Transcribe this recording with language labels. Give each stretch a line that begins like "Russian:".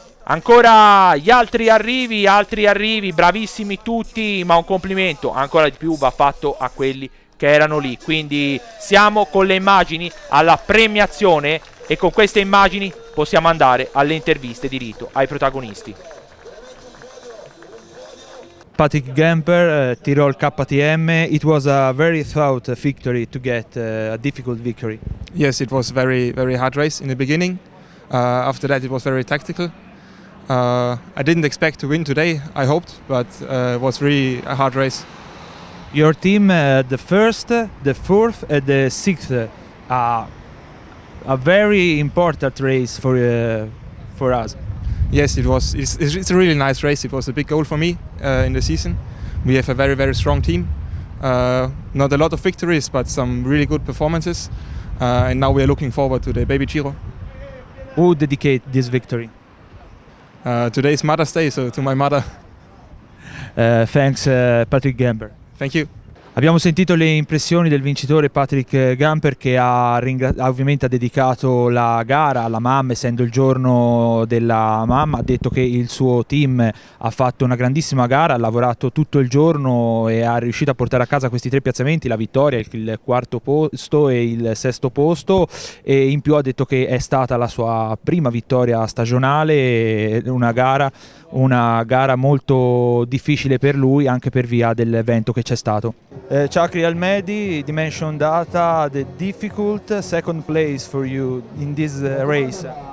Italian: Ancora gli altri arrivi, bravissimi tutti, ma un complimento ancora di più va fatto a quelli che erano lì. Quindi siamo con le immagini alla premiazione e con queste immagini possiamo andare alle interviste di rito ai protagonisti.
English: Patrick Gamper, Tirol KTM, it was a very tough victory to get, a difficult victory. Yes, it was very hard race in the beginning. After that it was very tactical. I didn't expect to win today, I hoped, but it was really a hard race. Your team, the first, the fourth and the sixth, a very important race for us. Yes, it was. It's a really nice race. It was a big goal for me in the season. We have a very strong team. Not a lot of victories, but some really good performances. And now we are looking forward to the Baby Giro. Who dedicate this victory? Today is Mother's Day, so to my mother. Thanks, Patrick Gamper. Thank you.
Italian: Abbiamo sentito le impressioni del vincitore Patrick Gamper, che ovviamente ha dedicato la gara alla mamma, essendo il giorno della mamma. Ha detto che il suo team ha fatto una grandissima gara, ha lavorato tutto il giorno e è riuscito a portare a casa questi 3 piazzamenti, la vittoria, il 4° posto e il 6° posto, e in più ha detto che è stata la sua prima vittoria stagionale, una gara molto difficile per lui, anche per via dell'evento che c'è stato.
English: Ciocri El Medi, Dimension Data, the difficult second place for you in this race.